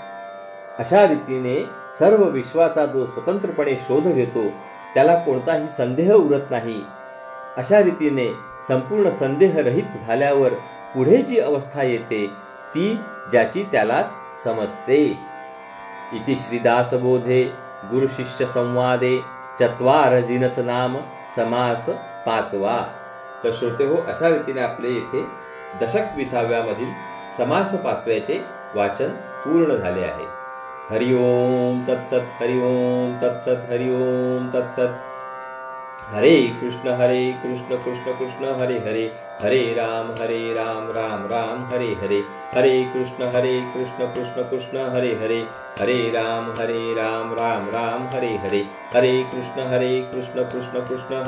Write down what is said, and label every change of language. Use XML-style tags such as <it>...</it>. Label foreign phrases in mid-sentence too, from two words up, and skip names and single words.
<mr>अशा रीतीने सर्व विश्वाचा जो स्वतंत्रपणे शोध घेतो त्याला कोणताही संदेह उरत नाही. अशा रीतीने संपूर्ण संदेहरहित झाल्यावर पुढे जी अवस्था येते ती ज्याची त्यालाच समजते.</mr> <sa>इति श्रीदासबोधे गुरुशिष्य संवादे चत्वार जिनस नाम समास 5वा.</sa> <mr>तर श्रोते हो, अशा रीतीने आपले येथे दशक 20व्या मधील समास 5व्याचे वाचन पूर्ण झाले आहे.</mr> <sa>हरि ओम तत्सत, हरि ओम तत्सत, हरि ओम तत्सत. हरे कृष्ण कृष्ण कृष्ण हरे हरे, हरे राम राम राम हरे हरे, हरे कृष्ण कृष्ण कृष्ण हरे हरे, हरे राम राम राम हरे हरे, हरे कृष्ण कृष्ण कृष्ण</sa>